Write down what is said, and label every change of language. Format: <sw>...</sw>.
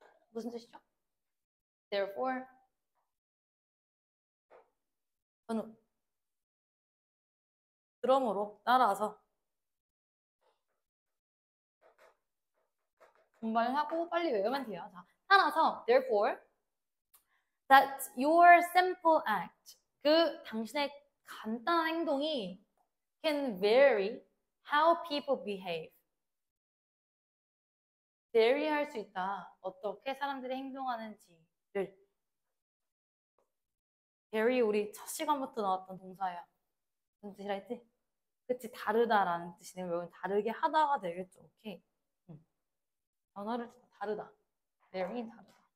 <ko>무슨 뜻이죠? Therefore, 저는 그러므로 따라서 분발하고 빨리 외우면 돼요. 자, 따라서</ko> <en>therefore that your simple act</en> <ko>그 당신의 간단한 행동이</ko> <en>can vary how people behave.</en> <ko>vary 할 수 있다. 어떻게 사람들이 행동하는지를. vary 우리 첫 시간부터 나왔던 동사야. 무슨 뜻이라 했지? 그치, 다르다라는 뜻이네요. 여기 다르게 하다가 되겠죠. 오케이. 단어를 다르다. vary 다르다.</ko>